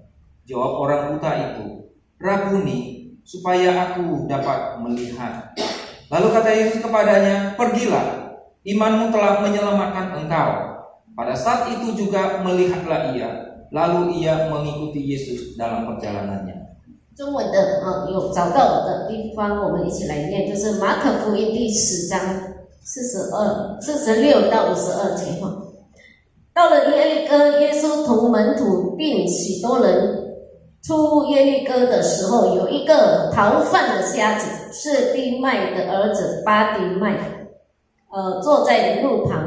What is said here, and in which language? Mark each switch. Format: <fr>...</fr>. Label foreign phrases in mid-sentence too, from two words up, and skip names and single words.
<id>Jawab orang buta itu, "Rabuni, supaya aku dapat melihat." Lalu kata Yesus kepadanya, "Pergilah, imanmu telah menyelamatkan engkau." Pada saat itu juga melihatlah ia, lalu ia mengikuti Yesus dalam perjalanannya.</id> <zh>中文的有找到的地方，我们一起来念，就是马可福音第10章46到52节。到了耶利哥，耶稣同门徒并许多人出耶利哥的时候，有一个逃犯的瞎子，是利麦的儿子巴底麦，坐在路旁。</zh>